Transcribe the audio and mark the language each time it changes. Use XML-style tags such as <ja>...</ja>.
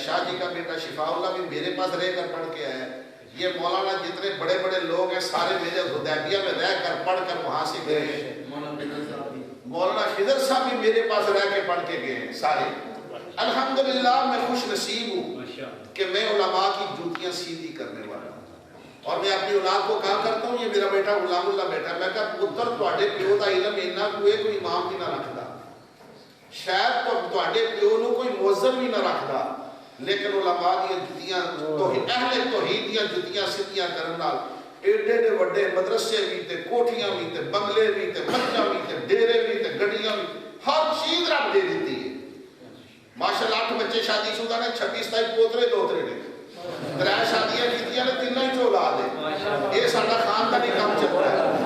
<ur>شاہ جی کا بیٹا شفاء اللہ بھی میرے پاس رہ کر پڑھ کے آیا ہے. یہ مولانا جتنے بڑے بڑے لوگ ہیں سارے میرے حدیبیہ میں رہ کر پڑھ کر وہاں سے گئے ہیں. مولانا خضر صاحب بھی میرے پاس رہ کے پڑھ کے گئے ہیں سارے. الحمدللہ میں خوش نصیب ہوں کہ میں علماء کی جوتیاں سیدھی کرنے والا ہوں. اور میں اپنی اولاد کو کہا کرتا ہوں یہ میرا بیٹا غلام اللہ بیٹا.</ur> <pa>میں کہا پتر تواڈے پیو دا علم اینا کوئی امام بھی نہ رکھدا شاید تواڈے پیو نو کوئی موذن بھی نہ رکھدا لیکن علماء دی جوتیاں توحید اہل توحید دی جوتیاں سیدھیاں کرن نال ایڈے ایڈے وڈے مدرسے بھی تے کوٹھیاں بھی تے بنگلے بھی تے مچھاں بھی تے ڈیرے بھی تے گڈیاں بھی ہر چیز رب دے دیتی ہے. ماشاءاللہ 8 بچے شادی شدہ نے 26 پوترے دوترے نے 3 شادیاں کیتیاں نے 3 ہی اولاد ہے.</pa> <ur>یہ ساڈا خاندانی کام چلتا ہے.</ur>